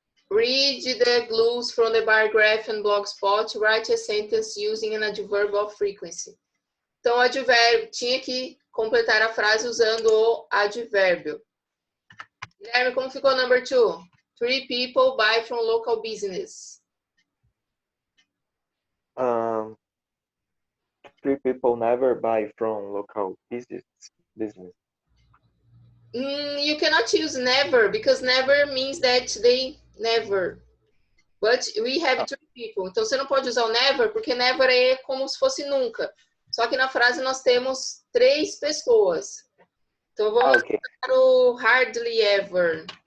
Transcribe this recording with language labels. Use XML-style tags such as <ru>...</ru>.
<en>Read the clues from the bar graph and blogspot. Write a sentence using an adverb of frequency.</en> <pt>Então, o advérbio tinha que completar a frase usando o advérbio. Guilherme, como ficou</pt> <en>number 2? 3 people buy from local business. 3 people never buy from local business. You cannot use never, because never means that they never. But we have 3 people.</en> <pt>Então, você não pode usar o never, porque never é como se fosse nunca. Só que na frase nós temos 3 pessoas. Então, vamos usar o hardly ever.</pt>